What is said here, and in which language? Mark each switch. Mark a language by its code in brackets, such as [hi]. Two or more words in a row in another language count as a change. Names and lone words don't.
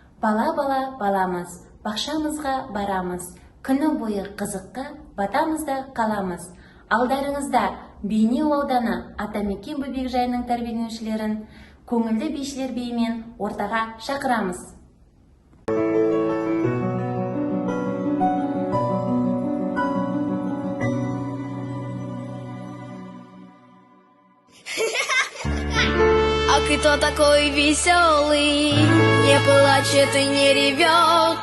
[kk] Бала-бала баламыз, бақшамызға барамыз, күні бойы қызыққа батамыз да қаламыз. Алдарыңызда Бейнеу ауданы Атамекен бөбекжайының тәрбиеленушілерін көңілді бишілер биімен ортаға шақырамыз. [ru] А кто такой веселый, не плачет и не ревет?